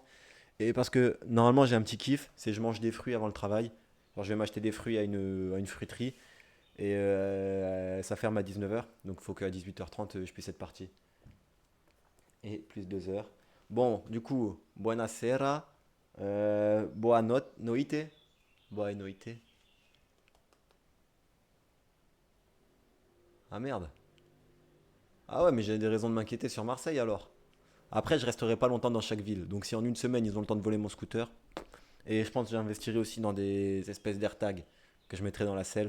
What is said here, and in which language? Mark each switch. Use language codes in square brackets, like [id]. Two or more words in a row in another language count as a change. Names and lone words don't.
[fr] Et parce que normalement, j'ai un petit kiff, c'est je mange des fruits avant le travail. Alors, je vais m'acheter des fruits à une fruiterie. Et ça ferme à 19h. Donc il faut qu'à 18h30, je puisse être parti. Et plus 2 heures. Bon, du coup, [it] buonasera. [pt] Boa noite. Boa noite. [fr] Ah merde. Ah ouais, mais j'ai des raisons de m'inquiéter sur Marseille alors. Après, je resterai pas longtemps dans chaque ville. Donc si en une semaine, ils ont le temps de voler mon scooter. Et je pense que j'investirai aussi dans des espèces d'AirTags que je mettrai dans la selle.